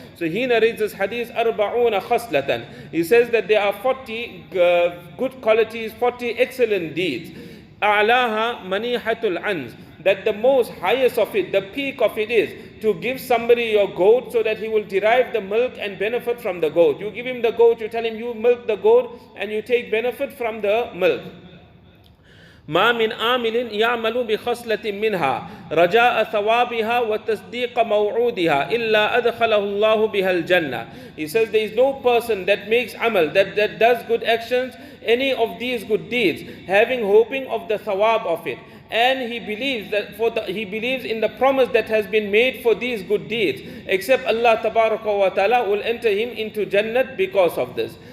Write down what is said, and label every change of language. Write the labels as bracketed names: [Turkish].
[English] So he narrates this hadith, [Arabic] arba'una khaslatan. [English] He says that there are 40 good qualities, 40 excellent deeds. [Arabic] A'laha manihatul anz. [English] That the most highest of it, the peak of it is to give somebody your goat so that he will derive the milk and benefit from the goat. You give him the goat, you tell him you milk the goat and you take benefit from the milk. [Arabic] ما من آمل يعمل بخصلة منها رجاء ثوابها وتصديق موعودها إلا أدخله الله بها الجنة. [English] He says there is no person that makes amal, that does good actions, any of these good deeds, hoping of the thawab of it. And he believes he believes in the promise that has been made for these good deeds, except Allah Tabaraka wa Ta'ala will enter him into Jannat because of this.